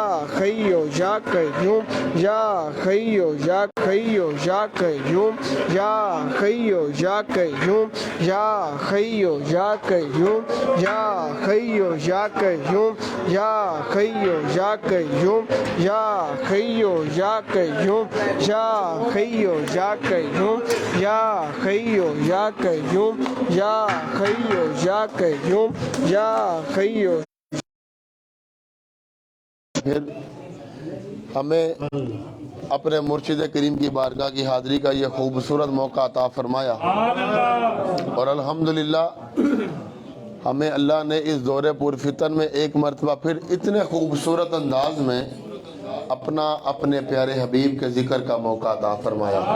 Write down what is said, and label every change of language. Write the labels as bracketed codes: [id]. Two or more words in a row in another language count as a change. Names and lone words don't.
[ar] خیو یا قیوم یا خیو یا خیو یا قیوم یا خیو یا قیوم یا خیو یا قیوم یا خیو یا قیوم یا خیو یا قیوم یا خیو یا قیوم یا خیو یا قیوم یا خیو یا قیوم یا خیو یا قیوم یا خیو. [ur] پھر ہمیں اپنے مرشد کریم کی بارگاہ کی حاضری کا یہ خوبصورت موقع عطا فرمایا، اور الحمدللہ ہمیں اللہ نے اس دور پرفتن میں ایک مرتبہ پھر اتنے خوبصورت انداز میں اپنے پیارے حبیب کے ذکر کا موقع عطا فرمایا.